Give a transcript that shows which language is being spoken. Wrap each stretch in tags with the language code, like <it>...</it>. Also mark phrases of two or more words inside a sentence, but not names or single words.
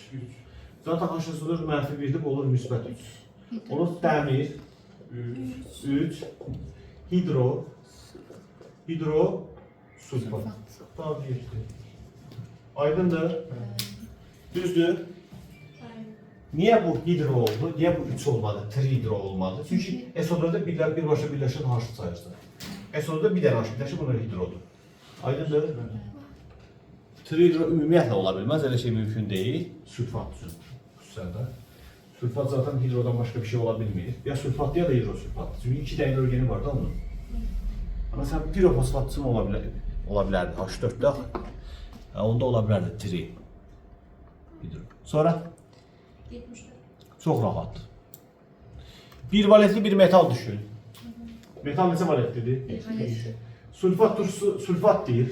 <az>Zaten H, SO4 mənfi 1'dir, bu olur müsbət 3. Olur dəmir 3.</az> <tr>Hidro sulfat. Daha geçti.</tr> <az>Aydındır. Düzdür? Bəli.</az> <tr>Niye bu hidro oldu? Niye bu 3 olmadı? Trihidro olmadı?</tr> <az>Çünkü SO4'də birbaşa birləşən H sayırsan. SO4'də bir dənə H birləşir, bunlar hidrodur. Aydındır? Trihidro ümumiyyətlə ola bilməz, elə şey mümkün deyil. Sülfat üçün xüsusən də. Sülfat zaten hidrodan</az> <tr>başka bir şey</tr> <az>ola bilmir. Ya sülfat ya da hidrosülfat. Çünkü iki tane hidrogeni var da onun. Mesela pirofosfatçı mı ola bilərdi H4'də? Onda ola bilərdi tri. Hidro. Sonra 74. çox rahat. Bir valentli bir metal düşün. Metal neçə valentlidir? Sülfat turşusu sülfat deyir.</az>